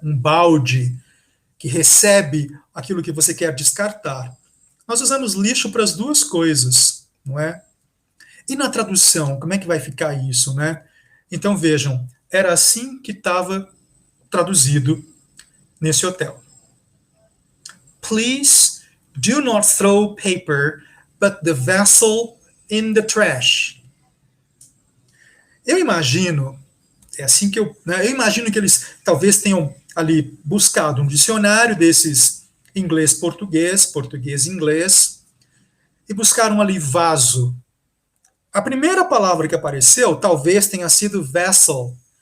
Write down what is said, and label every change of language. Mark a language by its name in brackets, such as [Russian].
[Portuguese] Um balde que recebe aquilo que você quer descartar. Nós usamos lixo para as duas coisas, não é? E na tradução, como é que vai ficar isso, né? Então vejam, era assim que estava traduzido nesse hotel. [English] Please do not throw paper, but the vessel in the trash. [Portuguese] Eu imagino, é assim que eu imagino que eles talvez tenham ali buscado um dicionário desses inglês-português, português-inglês, e buscaram ali vaso. A primeira palavra que apareceu talvez tenha sido vessel.